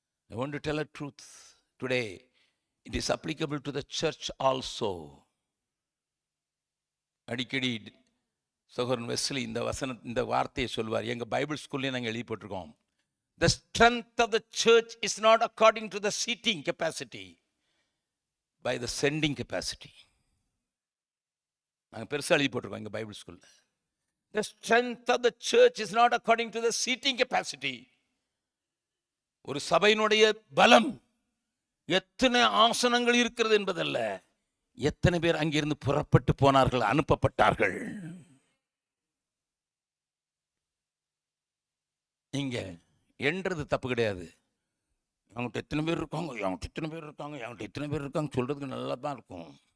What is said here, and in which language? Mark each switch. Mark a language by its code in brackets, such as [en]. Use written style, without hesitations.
[en] I want to tell a truth today. It is applicable to the church also. [ta] அடிக்கடி சகோதரன் Wesley இந்த வார்த்தையை சொல்வார். எங்க பைபிள் ஸ்கூல்லையும் நாங்கள் எழுதி போட்டிருக்கோம். [en] The strength of the church is not according to the seating capacity, by the sending capacity. [ta] நாங்கள் பெருசாக எழுதி போட்டிருக்கோம் எங்க பைபிள் ஸ்கூல்ல. [en] The strength of the church is not according to the seating capacity. [ta] ஒரு சபையினுடைய பலம் எத்தனை ஆசனங்கள் இருக்கிறது என்பதல்ல, எத்தனை பேர் அங்கிருந்து புறப்பட்டு போனார்கள், அனுப்பப்பட்டார்கள். இங்க என்றது தப்பு கிடையாது. அவங்ககிட்ட எத்தனை பேர் இருக்காங்க, அவங்ககிட்ட இத்தனை பேர் இருக்காங்க, அவங்ககிட்ட இத்தனை பேர் இருக்காங்க சொல்றதுக்கு நல்லா தான் இருக்கும்.